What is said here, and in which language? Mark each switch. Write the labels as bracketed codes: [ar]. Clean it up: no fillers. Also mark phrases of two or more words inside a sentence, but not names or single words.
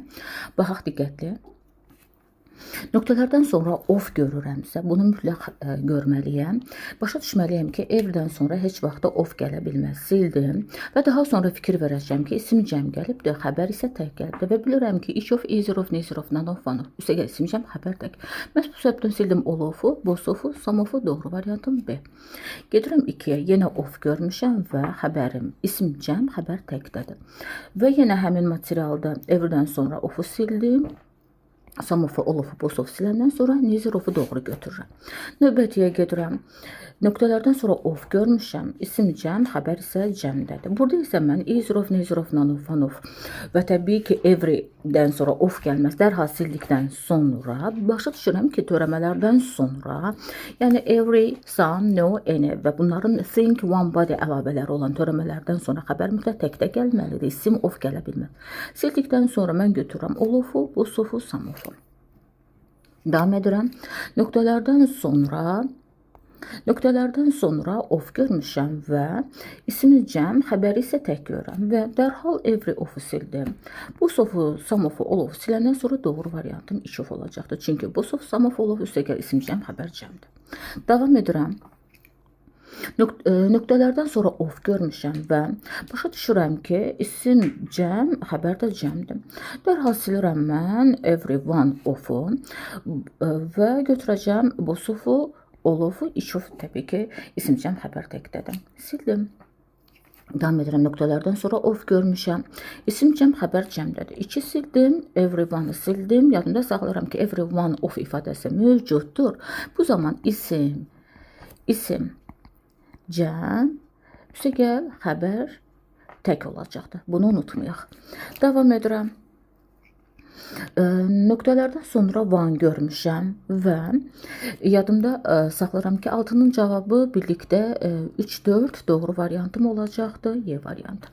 [az] Baxaq diqqətli. Nöqtələrdən sonra of görürəmsə, bunu mütləq görməliyəm. Başa düşməliyəm ki, everdən sonra heç vaxtda of gələ bilməz. Sildim və daha sonra fikir verəcəm ki, isim cəm gəlibdir, xəbər isə tək gəlibdir və bilirəm ki, [en] each of, either of, neither of, none of, one of. [az] Üstəgəl isim cəm, xəbər tək. Məhz bu səbəbdən sildim [en] all of-u, both of-u, some of-u, [az] doğru variantım B. Gedirəm 2-yə, yenə of görmüşəm və xəbərim isim cəm, xəbər təkdədir. Və yenə həmin materialda everdən sonra of-u sildim. [en] Some of, all of, both of [az] siləndən sonra [en] neither of-u [az] doğru götürürəm. Növbətiyə gedirəm. Nöqtələrdən sonra of görmüşəm. İsim cəm, xəbər isə cəmdədir. Burada isə mən [en] either of, neither of, none of, one of [az] və təbii ki, everydən sonra of gəlməz. Dərhal sildikdən sonra başa düşürəm ki, törəmələrdən sonra, yəni [en] every, some, no, any [az] və bunların [en] think, one, body [az] əlavələri olan törəmələrdən sonra xəbər mütləq təkdə gəlməlidir. İsim of gələ bilməz. Sildikdən sonra mən götürürəm [en] all of-u, both of-u, some of-u. [az] Davam edirəm. Nöqtələrdən sonra of görmüşəm və ismi cəm, xəbəri isə tək görürəm və dərhal [en] every of-u [az] sildim. [en] Both of-u, some of-u, all of-u [az] siləndən sonra doğru variantım [en] each of [az] olacaqdır. Çünki [en] both of, some of, all of [az] üstəgəl isim cəm, xəbər cəmdir. Davam edirəm. Nöqtələrdən sonra of görmüşəm və başa düşürəm ki, isim cəm, xəbər də cəmdir. Dərhal silirəm mən [en] every one of-u [az] və götürəcəm [en] both of-u, all of-u, each of, [az] təbii ki, isim cəm, xəbər təkdədir. Sildim. Davam edirəm. Nöqtələrdən sonra of görmüşəm. İsim cəm, xəbər cəmdədir. 2 sildim, [en] every one-ı [az] sildim. Yadımda saxlayıram ki, [en] every one of [az] ifadəsi mövcuddur. Bu zaman isim cəm, üstəgəl xəbər tək olacaqdır. Bunu unutmayaq. Davam edirəm. Nöqtələrdən sonra one görmüşəm və yadımda saxlayıram ki, 6-nın cavabı birlikdə 3-4 doğru variantım olacaqdır, Y variantı.